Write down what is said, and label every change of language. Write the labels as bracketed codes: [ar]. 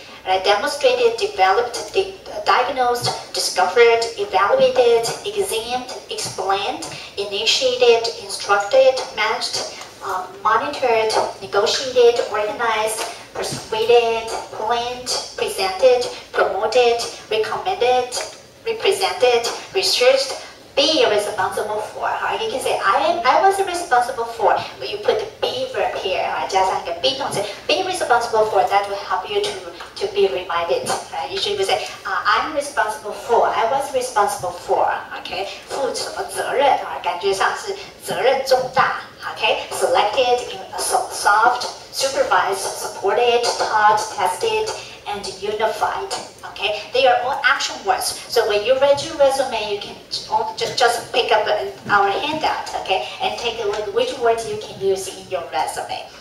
[en] Right, demonstrated, developed, diagnosed, discovered, evaluated, examined, explained, initiated, instructed, managed, monitored, negotiated, organized, persuaded, planned, presented, promoted, recommended, represented, researched. Be responsible for. You can say I was responsible for, but you put the be verb here. [zh] 加上一个 be 动词 [en] be responsible for. That will help you to be reminded. Usually we say I'm responsible for. I was responsible for. [zh] Okay, 负什么责任感觉上是责任重大。 [en] Okay, selected, solved, supervised, supported, taught, tested, and unified. Okay, they are all action words. So when you read your resume, you can just pick up our handout, okay, and take a look which words you can use in your resume.